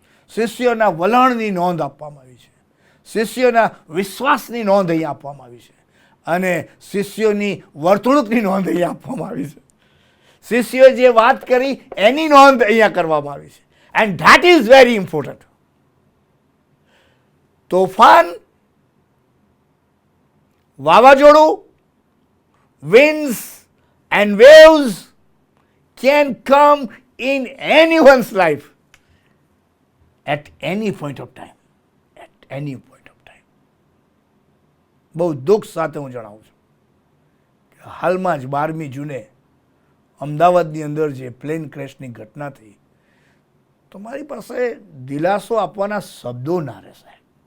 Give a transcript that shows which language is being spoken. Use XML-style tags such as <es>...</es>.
<gu>શિષ્યોના વલણની નોંધ આપવામાં આવી છે, શિષ્યોના વિશ્વાસની નોંધ અહીંયા આપવામાં આવી છે, અને શિષ્યોની વર્તણૂકની નોંધ અહીંયા આપવામાં આવી છે. શિષ્યોએ જે વાત કરી એની નોંધ અહીંયા કરવામાં આવી છે.</gu> <en>And that is very important.</en> <gu>તોફાન, વાવાઝોડું,</gu> <en>winds and waves can come in anyone's life at any point of time. At any point of time.</en> <gu>બહુ દુઃખ સાથે હું જણાવું છું કે હાલમાં જ 12મી જૂને અમદાવાદની અંદર જે પ્લેન ક્રેશની ઘટના થઈ, તો મારી પાસે દિલાસો આપવાના શબ્દો ના રહે સાહેબ.</gu>